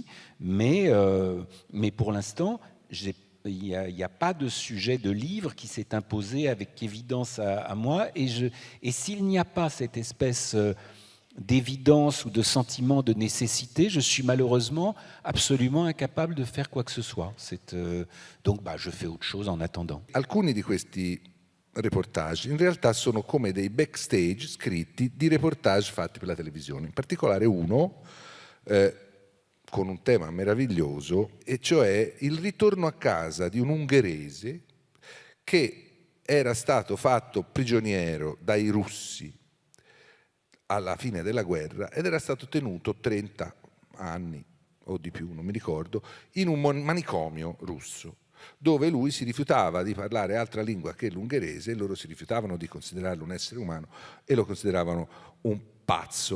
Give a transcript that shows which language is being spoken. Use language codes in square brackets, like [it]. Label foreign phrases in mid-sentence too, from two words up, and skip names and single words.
[fr] Mais pour l'instant, il n'y a pas de sujet de livre qui s'est imposé avec évidence à moi. Et s'il n'y a pas cette espèce d'évidence ou de sentiment de nécessité, je suis malheureusement absolument incapable de faire quoi que ce soit. Donc je fais autre chose en attendant. [it] Alcuni di questi reportage in realtà sono come dei backstage scritti di reportage fatti per la televisione, in particolare uno con un tema meraviglioso, e cioè il ritorno a casa di un ungherese che era stato fatto prigioniero dai russi alla fine della guerra ed era stato tenuto 30 anni o di più, non mi ricordo, in un manicomio russo, dove lui si rifiutava di parlare altra lingua che l'ungherese e loro si rifiutavano di considerarlo un essere umano e lo consideravano un pazzo.